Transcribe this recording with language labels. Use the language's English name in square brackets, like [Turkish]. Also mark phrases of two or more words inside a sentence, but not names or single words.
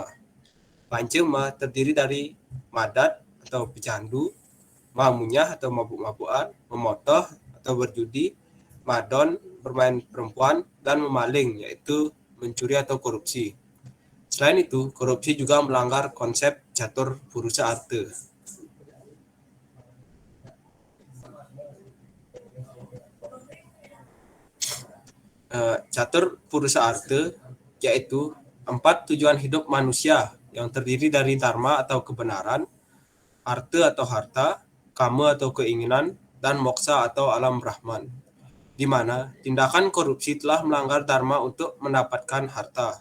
[Indonesian] Pancema terdiri dari madat atau pecandu, mamunyah atau mabuk-mabukan, memotoh atau berjudi, madon, bermain perempuan, dan memaling, yaitu mencuri atau korupsi. Selain itu, korupsi juga melanggar konsep catur purusa arte. Catur purusa arte yaitu 4 tujuan hidup manusia yang terdiri dari dharma atau kebenaran, arte atau harta, kama atau keinginan, dan moksa atau alam Brahman, di mana tindakan korupsi telah melanggar dharma untuk mendapatkan harta.